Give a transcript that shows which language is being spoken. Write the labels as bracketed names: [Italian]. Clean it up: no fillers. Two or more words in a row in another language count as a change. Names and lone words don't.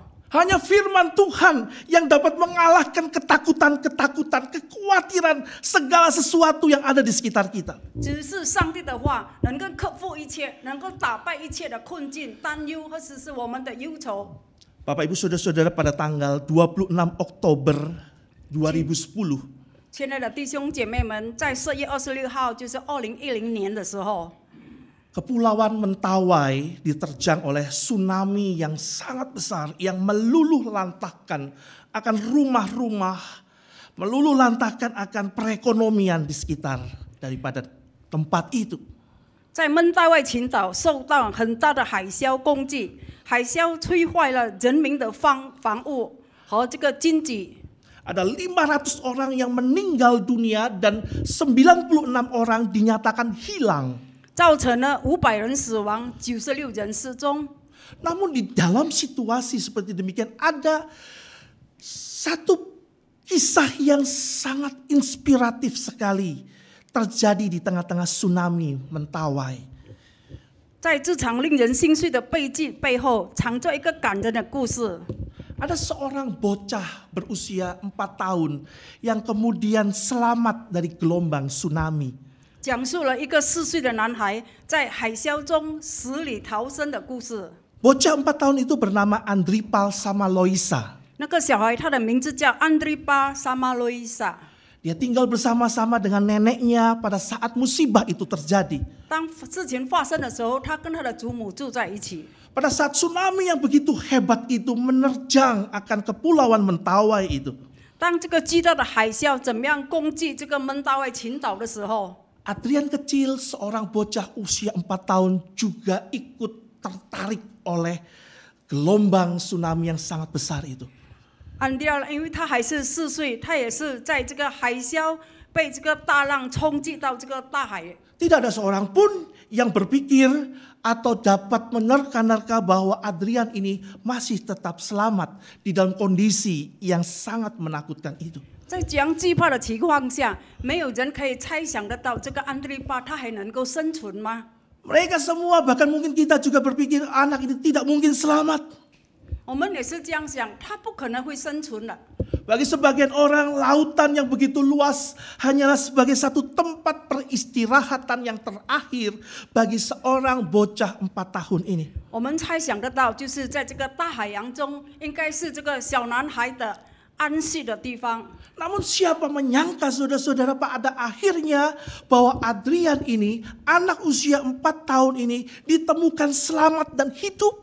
[Indonesian] Hanya firman Tuhan yang dapat mengalahkan ketakutan-ketakutan, kekhawatiran, segala sesuatu yang ada di sekitar kita. [Chinese] 只是上帝的话能够克服一切，能够打败一切的困境、担忧或者是我们的忧愁。 [Indonesian] Bapak Ibu Saudara-saudara, pada tanggal 26 Oktober 2010, [Chinese] 亲爱的弟兄姐妹们，在4月26号，就是2010年的时候， [Indonesian] Kepulauan Mentawai diterjang oleh tsunami yang sangat besar yang meluluh lantahkan akan rumah-rumah, meluluh lantahkan akan perekonomian di sekitar daripada tempat itu. [Chinese] 在闷大外群岛受到很大的海啸攻击，海啸摧坏了人民的房屋和这个经济。 [Indonesian] Ada 500 orang yang meninggal dunia dan 96 orang dinyatakan hilang. [Chinese] 造成了500人死亡，96人失踪。 [Indonesian] Namun di dalam situasi seperti demikian ada satu kisah yang sangat inspiratif sekali terjadi di tengah-tengah tsunami Mentawai. [Chinese] 在这场令人心碎的悲剧背后，藏着一个感人的故事。 [Indonesian] Ada seorang bocah berusia 4 tahun yang kemudian selamat dari gelombang tsunami. [Chinese] 讲述了一个4岁的男孩在海啸中死里逃生的故事。 [Indonesian] Bocah 4 tahun itu bernama Andripal Samaloisa. [Chinese] 那个小孩，他的名字叫安迪巴萨马洛伊萨。 [Indonesian] Dia tinggal bersama-sama dengan neneknya pada saat musibah itu terjadi. [Chinese] 当事情发生的时候，他跟他的祖母住在一起。 [Indonesian] Pada saat tsunami yang begitu hebat itu menerjang akan kepulauan Mentawai itu. [Chinese] 当这个巨大的海啸怎么样攻击这个闷大外群岛的时候， [Indonesian] Adrian kecil, seorang bocah usia 4 tahun juga ikut tertarik oleh gelombang tsunami yang sangat besar itu. [Chinese] 安迪尔，因为他还是4岁，他也是在这个海啸被这个大浪冲击到这个大海。 [Indonesian] Tidak ada seorang pun yang berpikir atau dapat menerka-nerka bahwa Adrian ini masih tetap selamat di dalam kondisi yang sangat menakutkan itu. [Chinese] 在这样惧怕的情况下，没有人可以猜想得到这个安迪巴他还能够生存吗？ [Indonesian] Mereka semua, bahkan mungkin kita juga berpikir anak ini tidak mungkin selamat. [Chinese] 我们也是这样想，他不可能会生存的。 [Indonesian] Bagi sebagian orang, lautan yang begitu luas hanyalah sebagai satu tempat peristirahatan yang terakhir bagi seorang bocah 4 tahun ini. [Chinese] 我们猜想得到，就是在这个大海洋中，应该是这个小男孩的安息的地方。 [Indonesian] Namun siapa menyangka saudara-saudara pada akhirnya bahwa Adrian ini, anak usia 4 tahun ini ditemukan selamat dan hidup.